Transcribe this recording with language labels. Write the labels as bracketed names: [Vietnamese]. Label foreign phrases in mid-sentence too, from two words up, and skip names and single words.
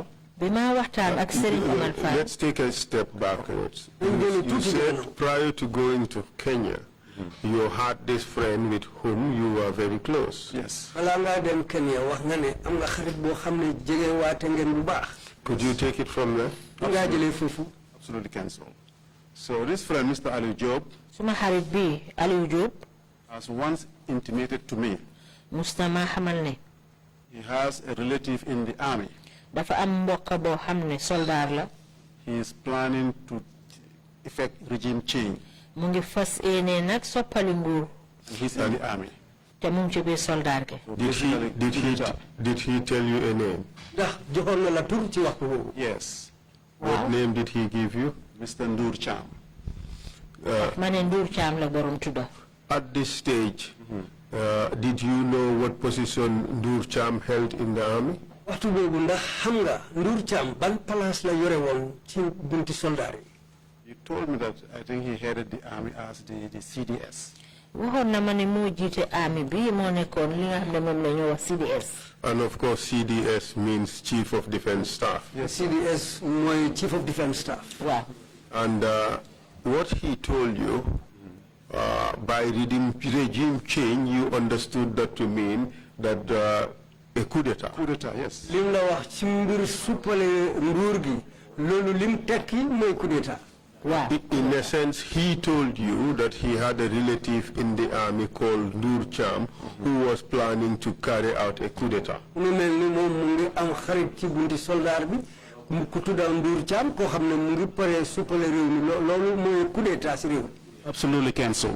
[Wolof] bi ma waxtaan ak Serigne Omar Fall. [English] Let's take a step backwards. You said prior to going to Kenya, you had this friend with whom you were very close. Yes. [Wolof] balaa ngaa dem Kenya wax nga ne am nga xarit boo xam ne jege waate ngeen bu baax. [English] Could you take it from there? [Wolof] ngaa jëlee foofu. [English] Absolutely cancel. So this friend, Mr. Aliou Diop. [Wolof] suma xarit bi Aliou Diop. [English] has once intimated to me. [Wolof] Mustama xamal ne. [English] He has a relative in the army. [Wolof] dafa am mbokk boo xam ne soldaar la. [English] He is planning to effect regime change. [Wolof] mu ngi fas yéene nag soppali nguur. [English] He's in the army. [Wolof] te mu ngi ci biir soldaar gi. [English] Did he tell you a name? [Wolof] ndax joxoon na la tur ci waxtu boobu. [English] Yes. What name did he give you? Mr. Ndur Cham. [Wolof] ma ne Ndur Cham la borom tudda. [English] At this stage, did you know what position Ndur Cham held in the army? [Wolof] waxtu boobu ndax xam nga Ndur Cham ban place la yore woon ci bunti soldaar yi. [English] He told me that I think he headed the army as the CDS. [Wolof] waxoon na ma ne moo jiite army bi moo nekkoon li nga xam ne moom la ñu wax CDS. [English] And of course, CDS means Chief of Defense Staff. [Wolof] Yes, CDS mooy Chief of Defense Staff. waaw. [English] And what he told you, by regime change, you understood that to mean that a coup d'etat. Coup d'etat, yes. [Wolof] lim la wax ci mbir suppale nguur gi loolu lim tekki mooy coup d'etat. [English] In a sense, he told you that he had a relative in the army called Nur Cham who was planning to carry out a coup d'etat. Absolutely cancel.